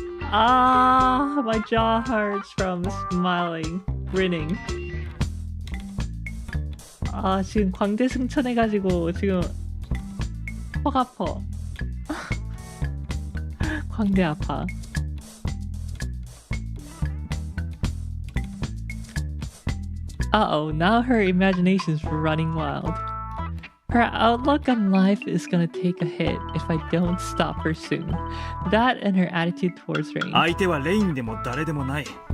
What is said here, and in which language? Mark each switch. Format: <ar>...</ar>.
<en>Ah, my jaw hurts from smiling, grinning.</en> <ko>아, 지금 광대 승천해가지고 지금 턱 아파. 광대 아파.</ko> <en>Uh-oh, now her imagination's running wild. Her outlook on life is gonna take a hit if I don't stop her soon. That and her attitude towards Rain.</en> <ja>相手はレインでも誰でもない。</ja>